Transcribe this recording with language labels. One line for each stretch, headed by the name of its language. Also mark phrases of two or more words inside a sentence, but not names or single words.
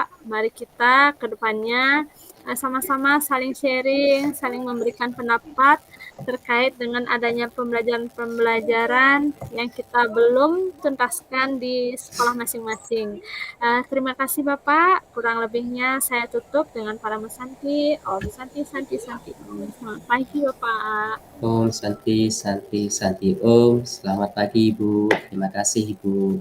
Indonesian: Mari kita ke depannya sama-sama saling sharing, saling memberikan pendapat terkait dengan adanya pembelajaran-pembelajaran yang kita belum tuntaskan di sekolah masing-masing. Terima kasih Bapak, kurang lebihnya saya tutup dengan para Santi.
Sanskrit: Om Santi, Santi, Santi.
Indonesian: Selamat pagi Bapak.
Sanskrit: Om Santi, Santi, Santi Om.
Indonesian: Selamat pagi Ibu. Terima kasih Ibu.